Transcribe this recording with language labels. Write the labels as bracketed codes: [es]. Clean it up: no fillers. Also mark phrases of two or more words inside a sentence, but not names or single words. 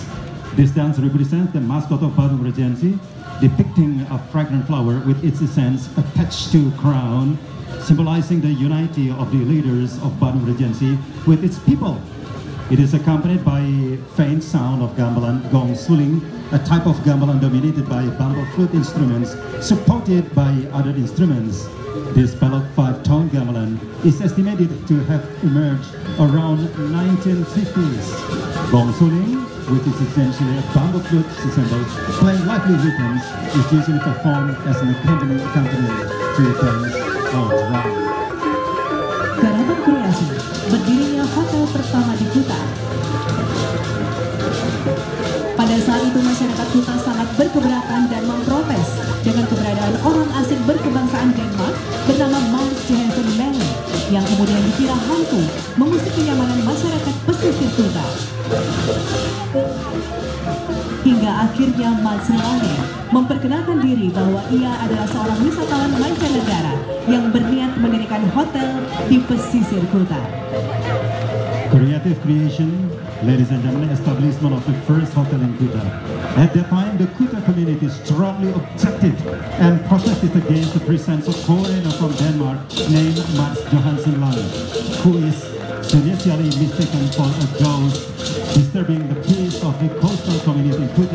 [en] This dance represents the mascot of Badung Regency, depicting a fragrant flower with its essence attached to crown, symbolizing the unity of the leaders of Badung Regency with its people. It is accompanied by faint sound of gamelan gong suling, a type of gamelan dominated by bamboo flute instruments supported by other instruments. This pelog 5-tone gamelan is estimated to have emerged around 1950s. Gong suling, which is essentially a bamboo flute ensemble playing lively rhythms, is usually performed as an accompaniment to a dance or drum. [id] Garapan kreasi, berdirinya hotel pertama di Kuta. Pada saat itu masyarakat Kuta sangat berkeberatan dan memprotes dengan keberadaan orang asing berkebangsaan Denmark bernama Mads Johansen Lange yang kemudian dikira hantu mengusik kenyamanan masyarakat pesisir Kuta. Hingga akhirnya Mads Lange memperkenalkan diri bahwa ia adalah seorang wisatawan mancanegara yang berniat mendirikan hotel di pesisir Kuta. [en] Creative creation, ladies and gentlemen, establishment of the first hotel in Kuta. At that time, the Kuta community strongly objected and protested against the presence of foreigner from Denmark named Mads Johansen Lange, who is initially mistaken for a ghost disturbing the peace of the coastal community in Kuta.